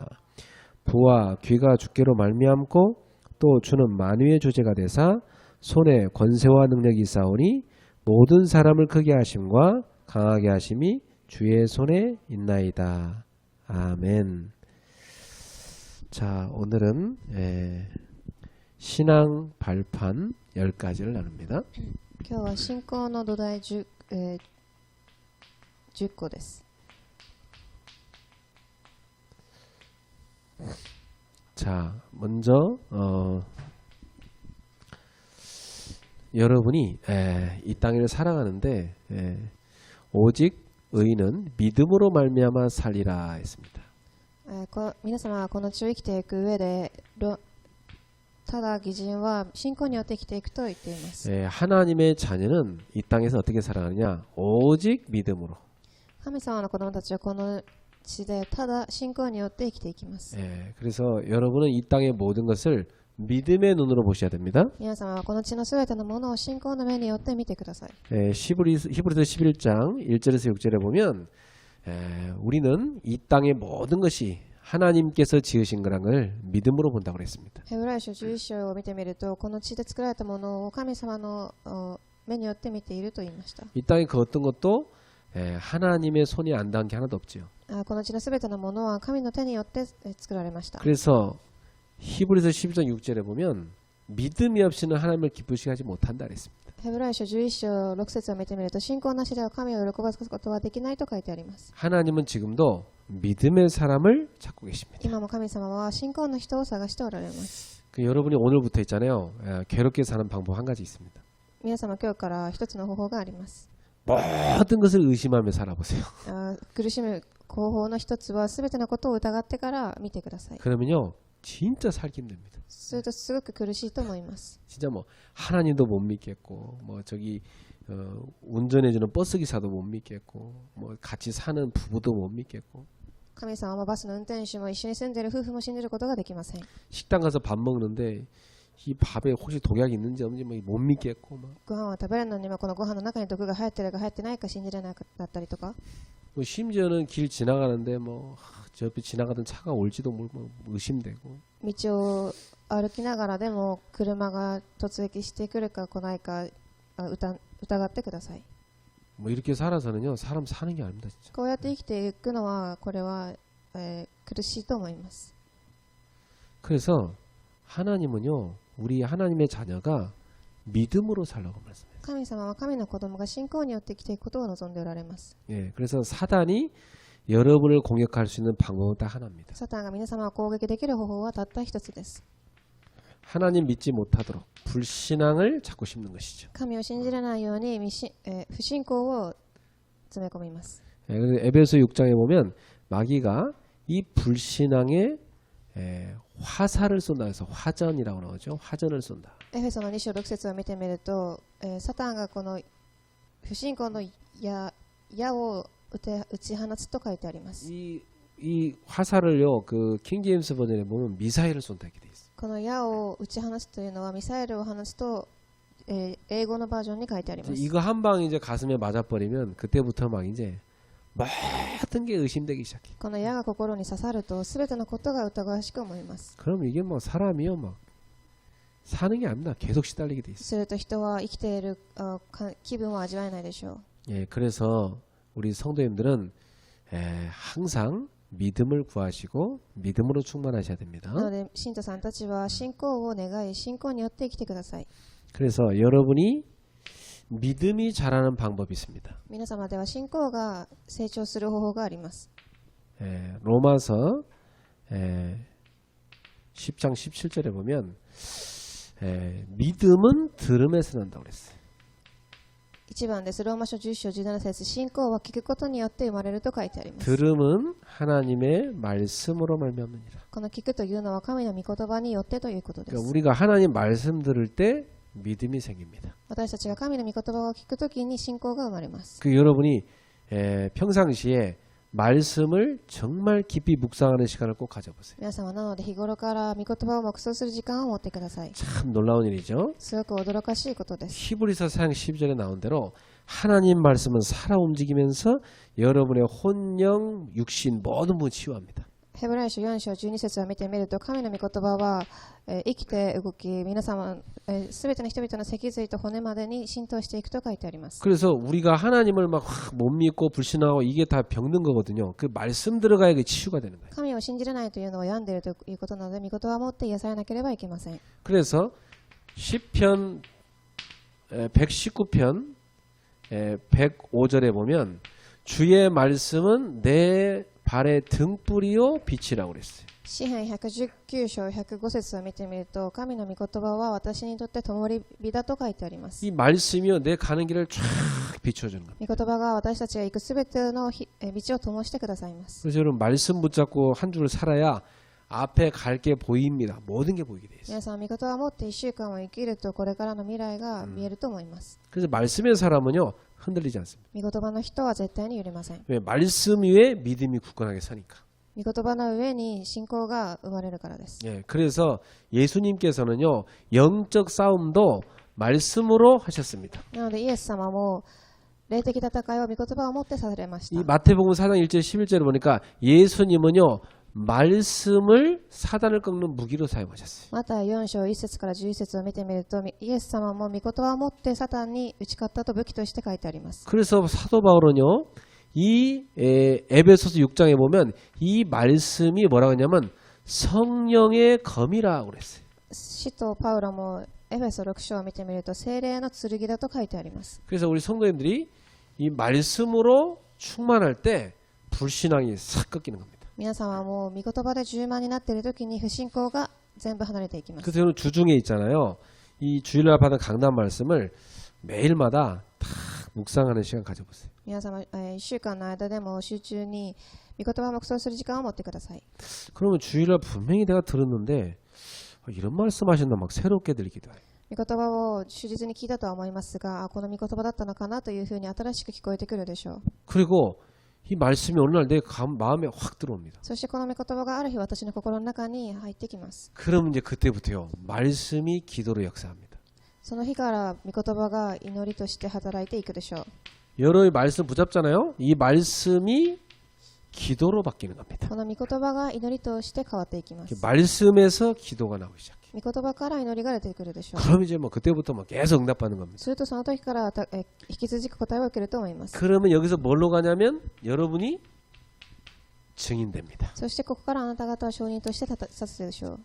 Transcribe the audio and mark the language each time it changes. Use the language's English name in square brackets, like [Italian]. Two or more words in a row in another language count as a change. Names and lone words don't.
[Korean] 부와 귀가 주께로 말미암고 또 주는 만유의 주제가 되사 손에 권세와 능력이 있사오니 모든 사람을 크게 하심과 강하게 하심이 주의 손에 있나이다. 아멘. 자, 오늘은 신앙 발판 10가지를 나눕니다. [Japanese] 今日は信仰の土台 10個です。 [Korean] 자, 먼저 여러분이 이 땅을 살아가는데 오직 의인은 믿음으로 말미암아 살리라 했습니다. [Japanese] 皆様はこの地を生きていく上でただ義人は信仰によって生きていくと言っています。 [Korean] 하나님의 자녀는 이 땅에서 어떻게 살아가느냐? 오직 믿음으로. [Japanese] 神様の子供たちはこの地でただ信仰によって生きていきます。 [Korean] 그래서 여러분은 이 땅의 모든 것을 믿음의 눈으로 보셔야 됩니다. [Japanese] 皆様はこの地のすべてのものを信仰の目によって見てください。 [Korean] 히브리서 11장 1절에서 6절에 보면 우리는 이 땅의 모든 것이 하나님께서 지으신 거란 걸 믿음으로 본다고 그랬습니다. [Japanese] ヘブライ書11章を見てみるとこの地で作られたものを神様の目によって見ていると言いました。 [Korean] 이 땅의 그 어떤 것도 하나님의 손이 안 닿은 게 하나도 없죠. [Japanese] この地のすべてのものは神の手によって作られました。 [Korean] 그래서 히브리서 12장 6절에 보면 믿음이 없이는 하나님을 기쁘시게 하지 못한다 그랬습니다. [Japanese] ヘブライ書11章6節を見てみると信仰なしでは神を喜ばすことはできないと書いてあります。 [Korean] 하나님은 지금도 믿음의 사람을 찾고 계십니다. [Japanese] 今も神様は信仰の人を探しておられます。 [Korean] 여러분이 오늘부터 있잖아요. 괴롭게 사는 방법 한 가지 있습니다. [Japanese] 皆様今日から一つの方法があります。 [Korean] 모든 것을 의심하며 살아보세요. [Japanese] 苦しむ方法の一つは全てのことを疑ってから見てください。 [Korean] 그러면요 진짜 살기 힘듭니다. [Japanese] するとすごく苦しいと思います。 [Korean] 진짜 뭐 하나님도 못 믿겠고 뭐 저기 운전해주는 버스 기사도 못 믿겠고 뭐 같이 사는 부부도 못 믿겠고 [Japanese] 神様はバスの運転手も一緒に住んでいる夫婦も信じることができません。 [Korean] 식당 가서 밥 먹는데 이 밥에 혹시 독약이 있는지 없는지 뭐 못 믿겠고 막 [Japanese] ご飯を食べるのにもこのご飯の中に毒が入ってるか入ってないか信じれなかったりとか [Korean] 뭐 심지어는 길 지나가는데 뭐 저 옆에 지나가던 차가 올지도 뭐 의심되고 [Japanese] 道を歩きながらでも車が突撃してくるか来ないか疑ってください。 [Korean] 뭐 이렇게 살아서는요 사람 사는 게 아닙니다 진짜. [Japanese] こうやって生きていくのはこれは、苦しいと思います。 [Korean] 그래서 하나님은요 우리 하나님의 자녀가 믿음으로 살라고 말씀해요. [Japanese] 神様は神の子供が信仰によって生きていくことを望んでおられます。 [Korean] 그래서 사단이 여러분을 공격할 수 있는 방법은 딱 하나입니다. [Japanese] サタンが皆様を攻撃できる方法はたった一つです。 [Korean] 하나님 믿지 못하도록 불신앙을 자꾸 심는 것이죠. [Japanese] 神を信じれないように不信仰を詰め込みます。 [Korean] 그래서 에베소 6장에 보면 마귀가 이 불신앙에 화살을 쏜다 해서 화전이라고 나오죠. 화전을 쏜다. [Japanese] エフェソの2章6節を見てみると、サタンがこの不信仰の矢を打ち放つと書いてあります。 [Korean] 이 화살을요 그 킹제임스 버전에 보면 미사일을 쏜다 이렇게 돼 있어요. [Japanese] この矢を打ち放つというのはミサイルを放つと、英語のバージョンに書いてあります。 [Korean] 이거 한 방 이제 가슴에 맞아버리면 그때부터 막 이제 모든 게 의심되기 시작해. [Japanese] この矢が心に刺さると全てのことが疑わしく思います。 [Korean] 그럼 이게 뭐 사람이요 막 사는 게 아닙니다. 계속 시달리게 돼 있어요. [Japanese] すると人は生きている気分を味わえないでしょう。 [Korean] 그래서 우리 성도님들은 항상 믿음을 구하시고 믿음으로 충만하셔야 됩니다. [Japanese] なので信徒さんたちは信仰を願い信仰によって生きてください。 [Korean] 그래서 여러분이 믿음이 자라는 방법이 있습니다. [Japanese] 皆様では信仰が成長する方法があります。 [Korean] 로마서 10장 17절에 보면 믿음은 들음에서 난다고 그랬어요. [Japanese] 1 番です。ローマ書10章17節、信仰は聞くことによって生まれると書いてあります。 [Korean] 들음은 하나님의 말씀으로 말미암느니라. [Japanese] この聞くというのは神の御言葉によってということで [Korean] 그러니까 [Japanese] す。 [Korean] 우리가 하나님 말씀 들을 때 믿음이 생깁니다. [Japanese] 私たちが神の御言葉を聞くときに信仰が生まれます。 [Korean] 그 여러분이 평상시에 말씀을 정말 깊이 묵상하는 시간을 꼭 가져보세요. [Japanese] 皆さんはなので日頃から御言葉を黙想する時間を持ってください。 [Korean] 참 놀라운 일이죠. [Japanese] すごく驚かしいことです。 [Korean] 히브리서 4장 12절에 나온 대로 하나님 말씀은 살아 움직이면서 여러분의 혼영, 육신 모든 부분 치유합니다. [Japanese] ヘブライ書4章12節を見てみると、神の御言葉は生きて動き、皆様すべての人々の脊髄と骨までに浸透していくと書いてあります。 [Korean] 그래서 우리가 하나님을 막 못 믿고 불신하고 이게 다 병든 거거든요. 그 말씀 들어가야 그 치유가 되는 거예요. [Japanese] 神を信じれないというのは病んでいるということなので、御言葉を持って癒されなければいけません。 [Korean] 그래서 시편 119편 105절에 보면 주의 말씀은 내 발의 등불이요 빛이라고 그랬어요. [Japanese] 詩編119章105節を見てみると、神の御言葉は私にとって灯火だと書いてあります。 [Korean] 이 말씀이요 내 가는 길을 쫙 비춰주는 겁니다. [Japanese] 御言葉が私たちが行くすべての道を灯してくださいます。 [Korean] 그래서 여러분 말씀 붙잡고 한 주를 살아야 앞에 갈 게 보입니다. 모든 게 보이게 돼 있어요. [Japanese] 皆さん、御言葉を持って1週間を生きると、これからの未来が見えると思います。 [Korean] 그래서 말씀의 사람은요 흔들리지 않습니다. [Japanese] 御言葉の人は絶対に揺れません。 [Korean] 왜? 말씀 위에 믿음이 굳건하게 서니까. [Japanese] 御言葉の上に信仰が生まれるからです。 [Korean] 예, 그래서 예수님께서는요 영적 싸움도 말씀으로 하셨습니다. [Japanese] なので、イエス様も霊的戦いを御言葉を持ってされまし [Korean] 이 [Japanese] た。 [Korean] 마태복음 4장 1절 11절을 보니까 예수님은요 말씀을 사단을 꺾는 무기로 사용하셨어요. [Japanese] また4章1節から11節を見てみると、イエス様も御言葉を持ってサタンに打ち勝ったと武器として書いてあります。 [Korean] 그래서 사도 바울은요 이 에베소서 6장에 보면 이 말씀이 뭐라고 했냐면 성령의 검이라고 그랬어요. [Japanese] 使徒パウロもエフェソ6章を見てみると、聖霊の剣だと書いてあります。 [Korean] 그래서 우리 성도님들이 이 말씀으로 충만할 때 불신앙이 싹 꺾이는 겁니다. [Japanese] 皆さんはもう御言葉で充満になっている時に不信仰が全部離れていきます。 [Korean] 그래서 저는 주중에 있잖아요. 이 주일날 받은 강단 말씀을 매일마다 다 묵상하는 시간 가져보세요. [Japanese] 皆様、1週間の間でも集中に御言葉を黙想する時間を持ってください。 [Korean] 그러면 주일날 분명히 내가 들었는데 이런 말씀하셨나 막 새롭게 들리기도 해요. [Japanese] 御言葉を忠実に聞いたとは思いますが、この御言葉だったのかなというふうに新しく聞こえてくるでしょう。 [Korean] 그리고 이 말씀이 어느 날 내 마음에 확 들어옵니다. [Japanese] そしてこの御言葉がある日私の心の中に入ってきます。 [Korean] 그러면 이제 그때부터요. 말씀이 기도로 역사합니다. [Japanese] その日から御言葉が祈りとして働いていくでしょう。 [Korean] 여러분이 말씀 붙잡잖아요. 이 말씀이 기도로 바뀌는 겁니다. [Japanese] この御言葉が祈りとして変わっていきます。 [Korean] 말씀에서 기도가 나오기 시작해요. [Japanese] 御言葉から祈りが出てくるでしょう。 [Korean] 그럼 이제 뭐 그때부터 막 계속 응답받는 겁니다. [Japanese] するとその時から引き続き答えを受けると思います。 [Korean] 그러면 여기서 뭘로 가냐면 여러분이 증인됩니다. [Japanese] そしてここからあなた方は証人として立つでしょう。